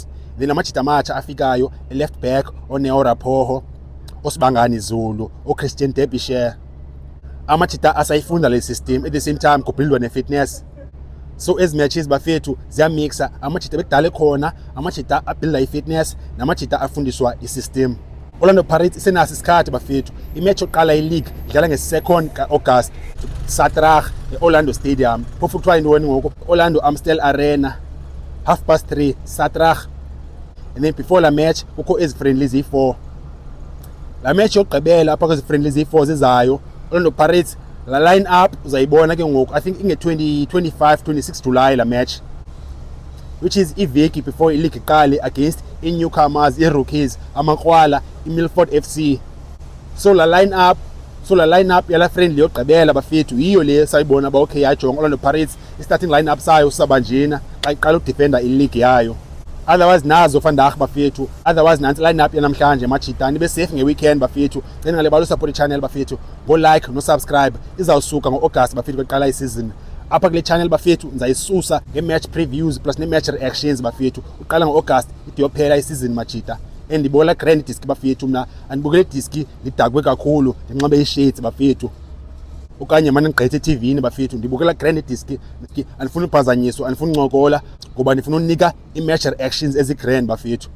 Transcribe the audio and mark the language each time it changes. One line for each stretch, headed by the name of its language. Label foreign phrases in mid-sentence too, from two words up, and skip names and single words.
Xhosa: Then amajita amatsha afikayo e-
English: left back
Xhosa: oNeo Rapoho, oSibangani Zulu, oChristian Derbyshire. Amajita asayifunda le system
English: at the same time
Xhosa: kubuildwa ne-fitness. So ezi matches bafethu ziyamixa amajita bekudala khona, amajita abuilda i-fitness namajita afundiswa i-system. Orlando Pirates isenaso isikhathi bafethu. I-match yokuqala i-league idlala nge-2 ka-August Satrag e-Orlando Stadium. Phofu kuthiwa yintoni ngoku? Orlando Amstel Arena, 3:30 Satrag.
English: And then before
Xhosa: la match kukho ezi friendlies yi-4. La match yokugqibela apha kwezi friendlies yi-4 zizayo Orlando Pirates la
English: line up
Xhosa: uzayibona ke ngoku,
English: I think
Xhosa: inge 26 July la match,
English: which is
Xhosa: iveki before i-league iqale against i-newcomers, i-rookies, amakrwala, i-Milford FC. So la
English: line up
Xhosa: yala friendly yokugqibela bafethu yiyo le sayibona ba okay yajonga Orlando Pirates i-
English: starting line up
Xhosa: sayo sabanjena xa iqala ukudefenda i-league yayo. Otherwise nazo vandag bafethu, otherwise nansi
English: line up
Xhosa: yanamhlanje machita nibe safe nge-weekend bafethu. Cela ngale balo support i-channel bafethu,
English: go like
Xhosa: no subscribe. Izawusuka ngo-August bafethu kweqala i-season. Apha kule channel bafethu ndizayisusa nge-
English: match previews
Xhosa: plus ne-
English: match reactions
Xhosa: bafethu. Uqala ngo-August ide yophela i-season machita. Ndibola
English: grand disc
Xhosa: bafethu, mna andibukele disc lidakwe kakhulu ndinxibe i-shades bafethu. Okanye manje ngigqithe eTV-ni bafethu ndibukela
English: grand disc,
Xhosa: andifuna uphazanyiswa, andifuna uncokola ngoba ndifuna unika i-
English: match reactions
Xhosa: ezi-grand bafethu.